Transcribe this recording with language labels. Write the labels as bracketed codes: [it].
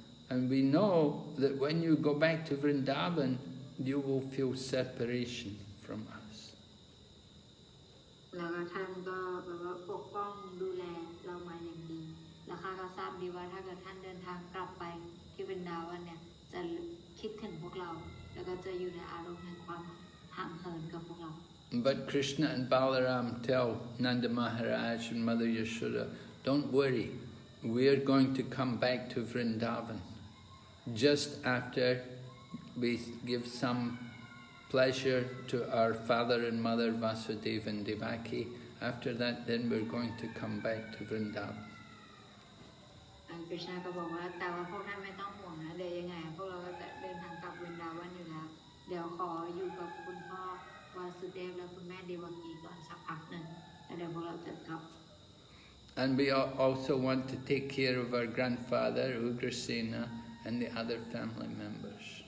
[en] And we know that when you go back to Vrindavan, you will feel separation from us. [th] แล้วก็ท่านก็แบบว่าปกป้องดูแลเรามาอย่างดีแล้วข้าก็ทราบดีว่าถ้าเกิดท่านเดินทางกลับไปที่วินดาวันเนี่ยจะคิดถึงพวกเราแล้วก็จะอยู่ในอารมณ์แห่งความห่างเหินกับพวกเรา [en] But Krishna and Balaram tell Nanda Maharaj and Mother Yashoda, don't worry, we are going to come back to Vrindavan just after we give some pleasure to our father and mother Vasudeva and Devaki. After that, then we're going to come back to Vrindavan. [th] คริชนาก็บอกว่าแต่ว่าพวกท่านไม่ต้องห่วงนะเดี๋ยวยังไงพวกเราก็จะเดินทางกลับวินดาวันอยู่แล้วเดี๋ยวขออยู่กับคุณพ่อวาสุเดฟและคุณแม่เดวกีก่อนสักพักหนึ่งแล้วเดี๋ยวพวกเราจะกลับ [en] And we also want to take care of our grandfather Kṛṣṇa and the other family members.